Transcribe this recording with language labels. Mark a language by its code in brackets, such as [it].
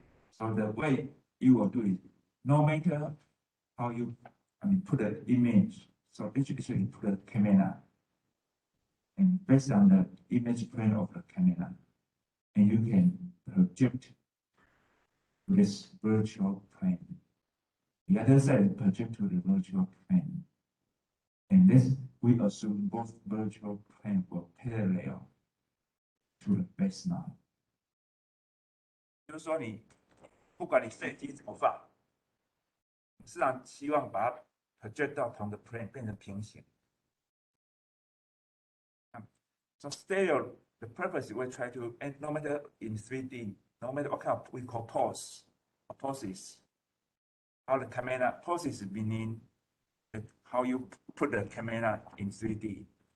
[en] So the way you will do it, no matter how you put an image, so actually put a camera, and based on the image plane of the camera, and you can project this virtual plane. The other side project to the virtual plane, and this we assume both virtual plane will parallel to the baseline. [zh] 就是说，你不管你设计怎么放，实际上希望把它 project 到同的 plane 变成平行。 [en] So stereo, the purpose we try to, and no matter in 3D, no matter what kind of we call pose or poses, how the camera poses meaning how you put the camera in 3D.